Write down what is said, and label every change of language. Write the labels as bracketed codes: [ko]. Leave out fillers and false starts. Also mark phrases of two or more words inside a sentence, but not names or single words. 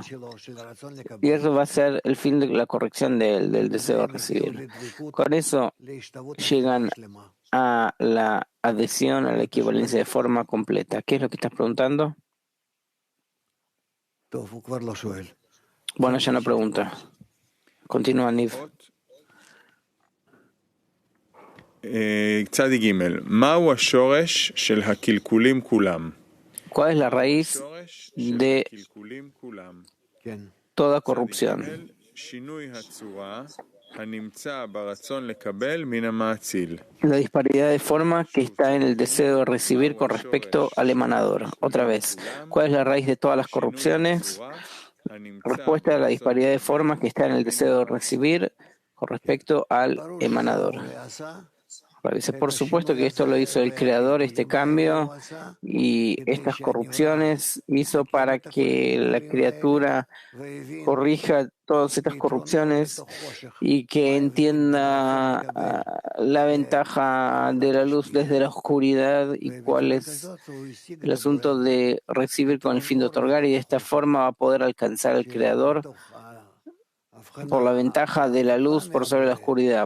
[es] Y eso va a ser el fin de la corrección del deseo de recibir. Con eso llegan a la adhesión, a la equivalencia de forma completa. ¿Qué es lo que estás preguntando? Bueno, ya no pregunta. Continúa, Niv. [he] צדי ג' מהו השורש של הקלקולים כולם? [es] ¿Cuál es la raíz de toda corrupción? [he] שינוי הצורה הנמצא ברצון לקבל מן המאציל. [es] La disparidad de forma que está en el deseo de recibir con respecto al emanador. Otra vez, ¿cuál es la raíz de todas las corrupciones? Respuesta a la disparidad de forma que está en el deseo de recibir con respecto al emanador. Dice, por supuesto que esto lo hizo el Creador, este cambio, y estas corrupciones hizo para que la criatura corrija todas estas corrupciones y que entienda la ventaja de la luz desde la oscuridad y cuál es el asunto de recibir con el fin de otorgar, y de esta forma va a poder alcanzar al Creador por la ventaja de la luz por sobre la oscuridad.